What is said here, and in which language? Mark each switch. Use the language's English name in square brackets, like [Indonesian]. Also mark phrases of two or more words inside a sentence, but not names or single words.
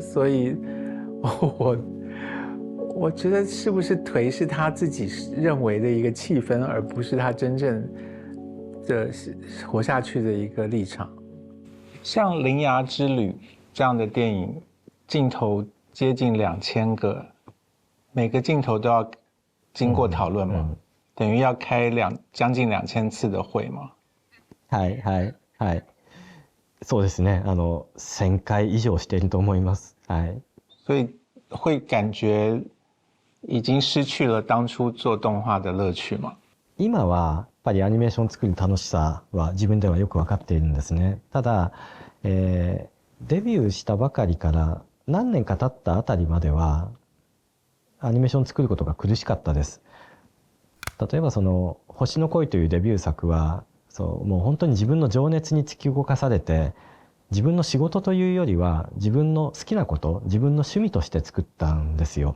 [Chinese] 所以我觉得是不是颓是他自己认为的一个气氛，而不是他真正的活下去的一个立场。像《铃芽之旅》这样的电影，镜头接近2000个，每个镜头都要经过討論嘛，等於要開將近2000次的會嘛。 [Japanese] はいはいはい。そうですね。1000回以上していると思います。はい。 [Chinese] 所以会感觉已经失去了当初做動画的樂趣嘛。 [Japanese] 今はやっぱりアニメーション作る楽しさは自分ではよく分かっているんですね。ただ、デビューしたばかりから何年か経ったあたりまではアニメーション作ることが苦しかったです。例えば星の恋というデビュー作はもう本当に自分の情熱に突き動かされて、自分の仕事というよりは自分の好きなこと、自分の趣味として作ったんですよ。